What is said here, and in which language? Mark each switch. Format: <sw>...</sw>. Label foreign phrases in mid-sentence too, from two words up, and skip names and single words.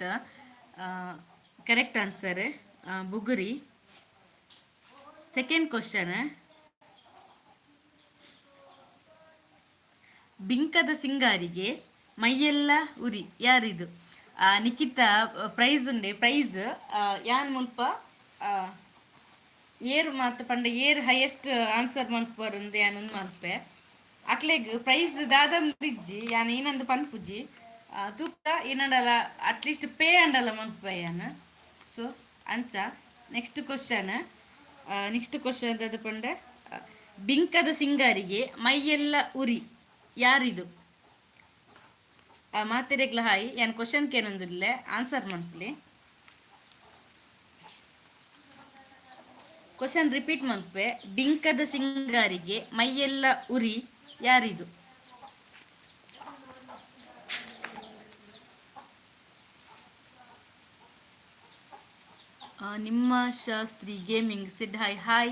<en>correct answer</en> <tcy>ಬುಗುರಿ.</tcy> <en>second question,</en> <kn>ಬಿಂಕದ ಸಿಂಗಾರಿಗೆ ಮೈಯೆಲ್ಲ ಉರಿ ಯಾರಿದು?</kn> <tcy>ನಿಖಿತಾ ಪ್ರೈಸ್ ಉಂಡೆ. ಪ್ರೈಸ್ ಯಾನ್ ಮುಲ್ಪ ಏರ್ ಮಾತು ಪಂಡ ಏರ್</tcy> <en>highest answer</en> <tcy>ಮನ್ಪುಂದು ಯಾನೊಂದು ಮಲ್ಪೆ ಅಕ್ಲೆಗ್ ಪ್ರೈಸ್ ದಾದಂದಿಜ್ಜಿ ಯಾನ್ ಏನಂದು ಪನ್ಪುಜಿ ತೂಕ ಏನಂಡಲ್ಲ ಅಟ್ಲೀಸ್ಟ್ ಪೇ ಅಂಡಲ್ಲ ಮನ್ಪೆ ಯಾನ್. ಸೊ ಅಂಚ</tcy> <en>next question</en> <tcy>ಅದು ಪಂಡೆ,</tcy> <kn>ಬಿಂಕದ ಸಿಂಗಾರಿಗೆ ಮೈಯೆಲ್ಲ ಉರಿ ಯಾರಿದು?</kn> <tcy>ಮಾತೆರೆಗ್ಲ ಹಾಯ್ ಏನು ಕ್ವಶನ್ ಕೇನೊಂದಿಲ್ಲ ಆನ್ಸರ್ ಮನ್ಪ್ಲಿ. ಕ್ವಶನ್ ರಿಪೀಟ್ ಮನ್ಪೆ,</tcy> <kn>ಬಿಂಕದ ಸಿಂಗಾರಿಗೆ ಮೈಯೆಲ್ಲ ಉರಿ ಯಾರಿದು? ನಿಮ್ಮ ಶಾಸ್ತ್ರಿ ಗೇಮಿಂಗ್ ಸಿಡ್ ಹಾಯ್.</kn>